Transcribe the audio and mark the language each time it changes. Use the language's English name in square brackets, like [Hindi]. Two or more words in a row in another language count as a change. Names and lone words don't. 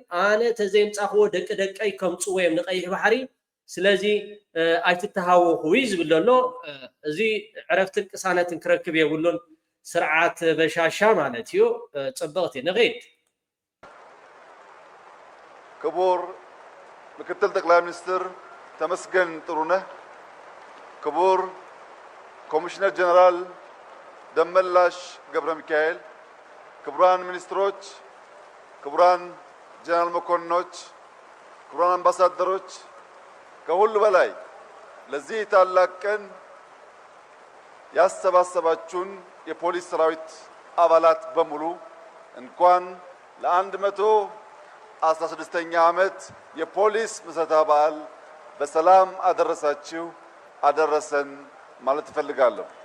[Tigrinya] ኣነ ተዘይምፃኽዎ ደቂ ደቀይ ከምፅዎ እዮም ንቀይሕ ባሕሪ ስለዚ ኣይትተሃወኹ ዝብል ዘሎ። እዚ ዕረፍትን ቅሳነትን ክረክብ የብሉን ስርዓት በሻሻ ማለት እዩ። ፅብቕቲ ንኸይድ [Amharic] ክቡር ምክትል ጠቅላይ ሚኒስትር ተመስገን ጥሩነህ፣ ክቡር ኮሚሽነር ጀነራል ደመላሽ ገብረ ሚካኤል፣ ክቡራን ሚኒስትሮች፣ ክቡራን ጀነራል መኮንኖች፣ ክቡራን አምባሳደሮች፣ ከሁሉ በላይ ለዚህ ታላቅ ቀን ያሰባሰባችሁን የፖሊስ ሰራዊት አባላት በሙሉ እንኳን ለ116ኛ ዓመት የፖሊስ ምስረታ በዓል በሰላም አደረሳችሁ አደረሰን ማለት እፈልጋለሁ።